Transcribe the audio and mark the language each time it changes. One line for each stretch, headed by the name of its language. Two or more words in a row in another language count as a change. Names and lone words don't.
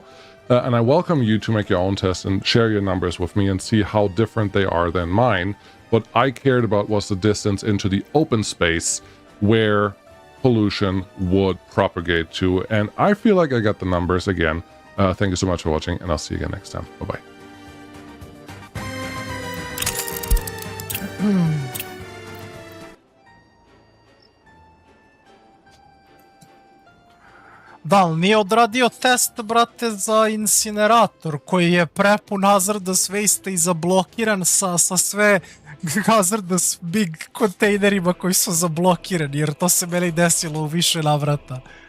English: And I welcome you to make your own test and share your numbers with me and see how different they are than mine. What I cared about was the distance into the open space where pollution would propagate to. And I feel like I got the numbers again. Thank you so much for watching, and I'll see you again next time. Bye-bye.
Serbian: Da, ali nije odradio test, brate, za incinerator koji je prepun
English: hazardous waste
Serbian: i zablokiran sa sve
English: hazardous big
Serbian: kontejnerima koji su zablokirani, jer to se meni desilo u više navrata.